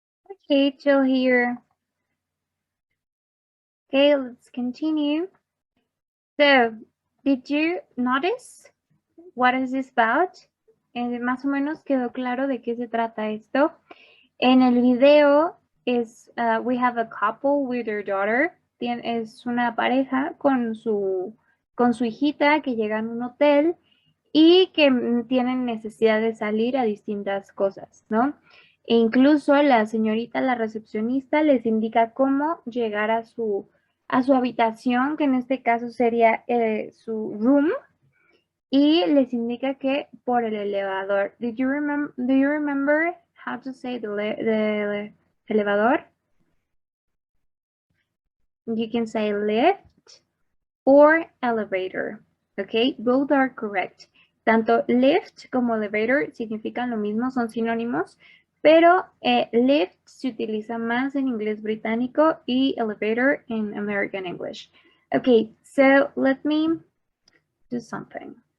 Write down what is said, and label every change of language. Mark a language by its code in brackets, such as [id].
[en] Okay, till here. Okay, let's continue. So, did you notice what is this about? [es] Más o menos quedó claro de qué se trata esto. En el video [en] we have a couple with their daughter. [es] Es una pareja con su hijita que llega a un hotel y que tienen necesidad de salir a distintas cosas, ¿no? E incluso la señorita, la recepcionista, les indica cómo llegar a su habitación, que en este caso sería su room, y les indica que por el elevador. [en] Do you remember how to say the elevador? You can say lift or elevator. Okay, both are correct. [es] Tanto lift como elevator significan lo mismo, son sinónimos, pero lift se utiliza más en inglés británico y elevator en American English. [en] Okay, so let me do something.